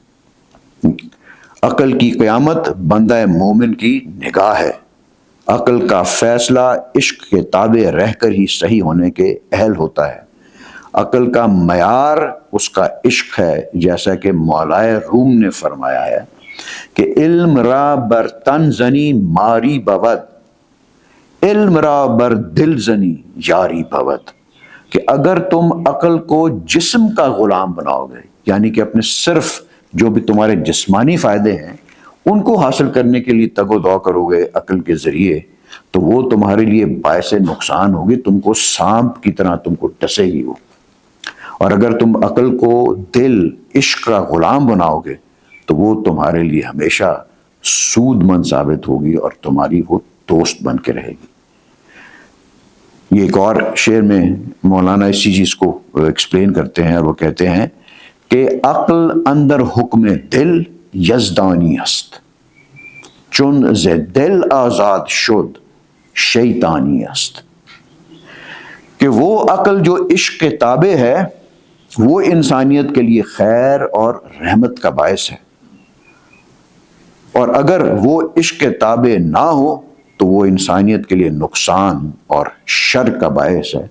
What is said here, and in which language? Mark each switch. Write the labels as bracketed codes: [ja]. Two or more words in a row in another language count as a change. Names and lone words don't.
[ur] عقل کی قیامت بندہ مومن کی نگاہ ہے. عقل کا فیصلہ عشق کے تابع رہ کر ہی صحیح ہونے کے اہل ہوتا ہے. عقل کا معیار اس کا عشق ہے، جیسا کہ مولائے روم نے فرمایا ہے کہ [fa] علم را بر تن زنی ماری بود، علم را بر دل زنی یاری بود. [ur] کہ اگر تم عقل کو جسم کا غلام بناؤ گے، یعنی کہ اپنے صرف جو بھی تمہارے جسمانی فائدے ہیں ان کو حاصل کرنے کے لیے تگ و دو کرو گے عقل کے ذریعے، تو وہ تمہارے لیے باعث نقصان ہوگی، تم کو سانپ کی طرح تم کو ڈسے گی وہ. اور اگر تم عقل کو دل عشق کا غلام بناؤ گے تو وہ تمہارے لیے ہمیشہ سود مند ثابت ہوگی اور تمہاری وہ دوست بن کے رہے گی. یہ ایک اور شعر میں مولانا اسی چیز کو ایکسپلین کرتے ہیں اور وہ کہتے ہیں کہ [fa] عقل اندر حکم دل یزدانی است، چون ز دل آزاد شد شیطانی است. [ur] کہ وہ عقل جو عشق کے تابع ہے وہ انسانیت کے لیے خیر اور رحمت کا باعث ہے، اور اگر وہ عشق کے تابع نہ ہو تو وہ انسانیت کے لیے نقصان اور شر کا باعث ہے.